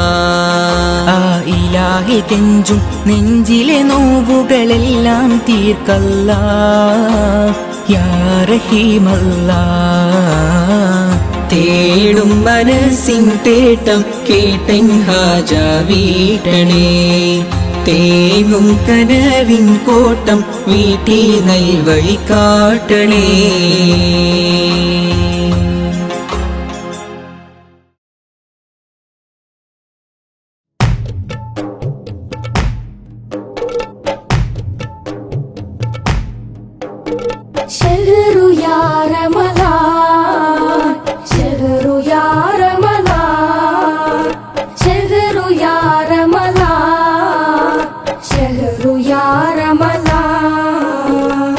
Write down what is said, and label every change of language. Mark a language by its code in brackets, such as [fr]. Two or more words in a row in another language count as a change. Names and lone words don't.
[ml] ആ ഇലാഹിൽ കെഞ്ചും നെഞ്ചിലെ നോവുകളെല്ലാം തീർക്കല്ലാ [ar] يا رحيم الله. [ml] തേടും മനസ്സിൻ തേട്ടം കേട്ടൻ ഹാജ വീട്ടണേ, തേങ്ങും കനവിൻ കോട്ടം വീട്ടി നൽവഴി കാട്ടണേ. [ar] شهر يا رمضان، شهر يا رمضان، شهر يا رمضان، شهر يا رمضان.